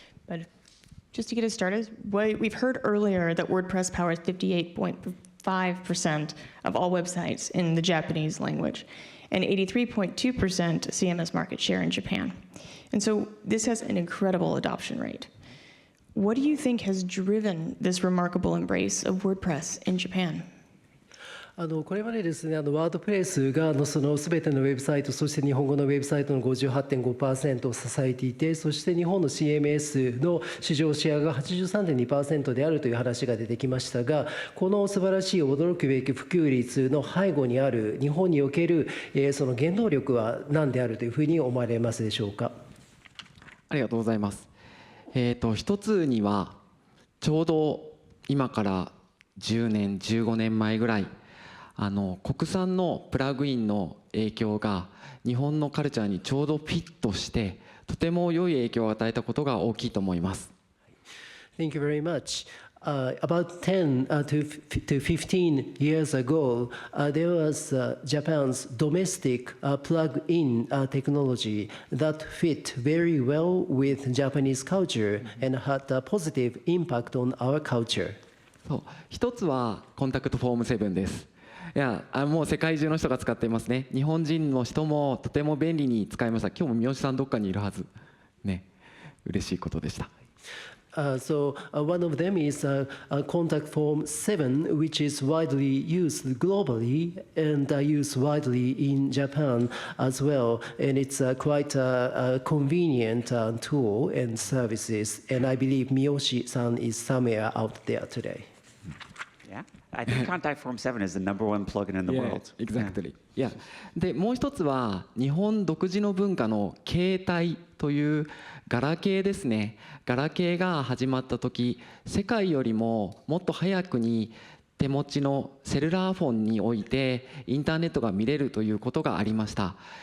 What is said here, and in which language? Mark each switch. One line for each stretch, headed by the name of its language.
English: But just to get us started, we've heard earlier that WordPress powers 58.5% of all websites in the Japanese language and 83.2% CMS market share in Japan. And so this has an incredible adoption rate. What do you think has driven this remarkable embrace of WordPress in Japan?
Japanese: これまでですね、ワードプレスがその全てのウェブサイト、そして日本語のウェブサイトの 58.5% を支えていて、そして日本の CMS の市場シェアが 83.2% であるという話が出てきましたが、この素晴らしい驚くべき普及率の背後にある日本におけるその原動力は何であるというふうに思われますでしょうか。ありがとうございます。一つにはちょうど今から10年15年前ぐらい国産のプラグインの影響が日本のカルチャーにちょうどフィットしてとても良い影響を与えたことが大きいと思います。
English: Thank you very much. About 10 to 15 years ago, there was Japan's domestic plug-in technology that fit very well with Japanese culture and had a positive impact on our culture.
Japanese: そう一つはコンタクトフォーム7です。いやもう世界中の人が使っていますね。日本人の人もとても便利に使いました。今日も三好さんどっかにいるはずね。嬉しいことでした。
English: So one of them is Contact Form 7, which is widely used globally and used widely in Japan as well. And it's quite a convenient tool and services. And I believe Miyoshi-san is somewhere out there today. Yeah, I think Contact Form 7 is the #1 plugin in the world. Exactly. Yeah.
Japanese: でもう一つは日本独自の文化の携帯というガラケーですね。ガラケーが始まった時、世界よりももっと早くに手持ちのセルラーフォンにおいてインターネットが見れるということがありました。